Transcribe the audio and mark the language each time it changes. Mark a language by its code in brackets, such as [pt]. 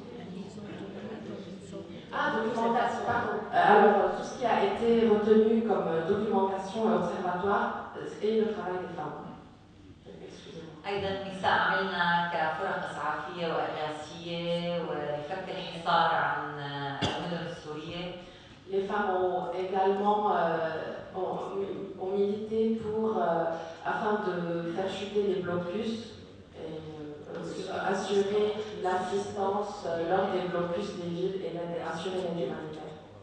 [fr] Documentation, pardon. Alors tout ce qui a été retenu comme documentation et observatoire est le travail des femmes. [ar] أيضا النساء عملنا كفرق إسعافية وإغاثية ولفك الحصار عن المدن السورية. [fr] Les femmes ont également ont milité afin de faire chuter les blocus et assurer l'assistance lors des blocus des villes et assurer l'aide humanitaire.